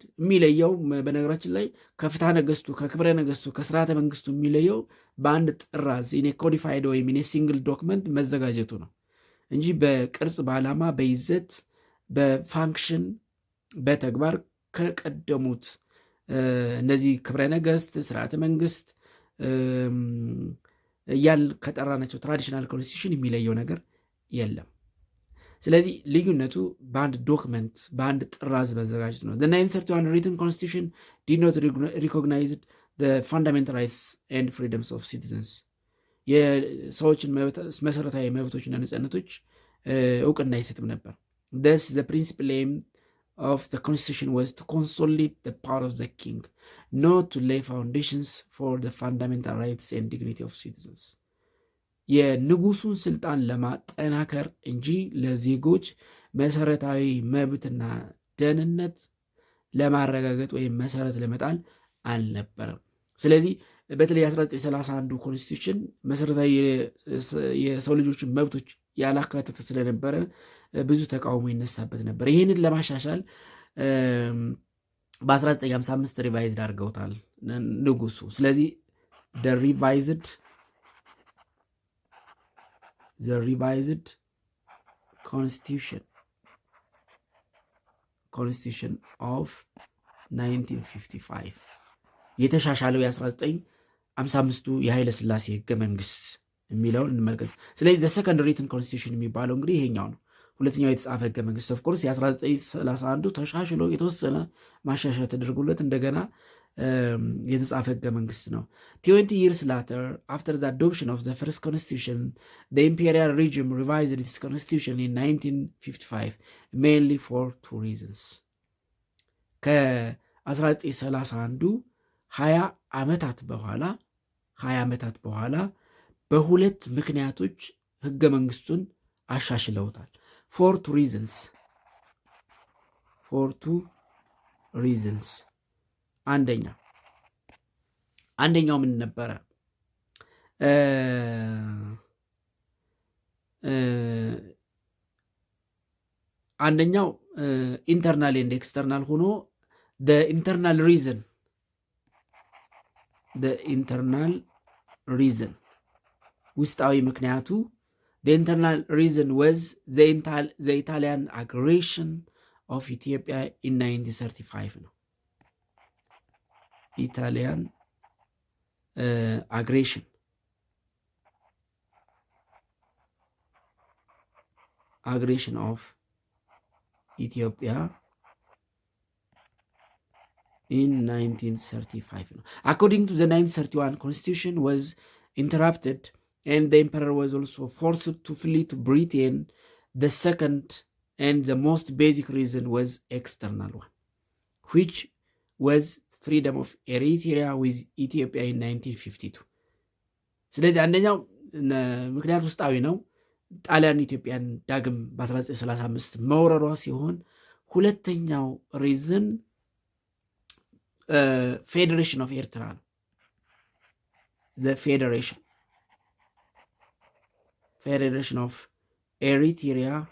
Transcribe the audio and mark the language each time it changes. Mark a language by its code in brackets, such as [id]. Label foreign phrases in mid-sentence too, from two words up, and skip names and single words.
[am] የሚለየው በነገራችን ላይ ከፍትሐ ነገሥቱ ከክብረ ነገሥቱ ከስርዓተ መንግስቱ የሚለየው በአንድ ጥራዝ [en] in codified [am] ወይም [en] in single document [am] መዘጋጀቱ ነው እንጂ በቅርጽ በዓላማ በይዘት በፋንክሽን በተግባር ከቀደሙት እነዚህ ክብረ ነገሥት ስርዓተ መንግስት እያል ከጠራናቸው [en] traditional constitution [am] የሚለየው ነገር የለም። ስለዚህ ልዩነቱ በአንድ ዶክመንት በአንድ ጥራዝ መዘጋጀት ነው። [en] the 1931 written constitution did not recognize the fundamental rights and freedoms of citizens. [am] የሰዎችን መሰረታዊ መብቶችና ነጻነቶች እውቅና አይሰጥም ነበር። [en] thus the principal aim of the constitution was to consolidate the power of the king, not to lay foundations for the fundamental rights and dignity of citizens. [am] የንጉሱን ስልጣን ለማጠናከር እንጂ ለዜጎች መሰረታዊ መብትና ደህንነት ለማረጋገጥ ወይም መሰረት ለመጣል አልነበረም። ስለዚህ በተለይ 1931 ኮንስቲቱሽን መሰረታዊ የሰው ልጆችን መብቶች ያላካተተ ስለነበረ ብዙ ተቃውሞ ይነሳበት ነበር። ይህንን ለማሻሻል በ1955 ሪቫይዝድ አድርገውታል ንጉሱ። ስለዚህ [en] the revised constitution of 1955 [am] የተሻሻለው የ1955ቱ የኃይለ ሥላሴ ህገ መንግስት የሚለውን እንመልከት። ስለዚህ [en] the second written [am] ኮንስቲቱሽን የሚባለው እንግዲህ ይሄኛው ነው። ሁለተኛው የተጻፈ ህገ መንግስት [en] ኦፍኮርስ [am] የ1931 ተሻሽሎ የተወሰነ ማሻሻያ ተደርጎለት እንደገና የተጻፈ ህገ መንግስት ነው። [en] 20 years later, after the adoption of the first constitution, the imperial regime revised its constitution in 1955, mainly for two reasons. [am] ከ1931 20 ዓመታት በኋላ በሁለት ምክንያቶች ህገ መንግስቱን አሻሽለውታል። [en] for two reasons. [am] አንደኛው ምን ነበረ? [en] አንደኛው internal and external ሆኖ internal reason [am] ውስጣዊ ምክንያቱ [en] internal reason was Italian aggression of Ethiopia in 1935 ነው። ኢታሊያን aggression of Ethiopia in 1935 ነው። According to the 1931 constitution was interrupted and the emperor was also forced to flee to Britain. The second and the most basic reason was external one, which was freedom of Eritrea with Ethiopia in 1952. [am] ስለዚህ አንደኛው ምክንያት ውስጣዊ ነው። ጣሊያን ኢትዮጵያን ዳግም በ1935 መውረሯ ሲሆን ሁለተኛው [en] reason federation of Eritrea [am] ነው። [en] federation of Eritrea